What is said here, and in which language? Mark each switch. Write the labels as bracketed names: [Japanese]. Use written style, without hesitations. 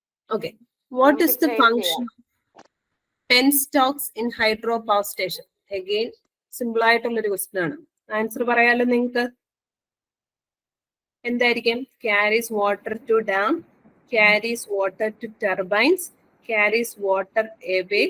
[English] Okay, what is the function penstocks in hydropower station? [Malayalam] Again, simple ആയിട്ടുള്ള ഒരു question ആണ്. Answer പറയാലോ നിങ്ങൾക്ക്. എന്തായിരിക്കും? [English] carries water to dam, carries water to turbines, carries water away.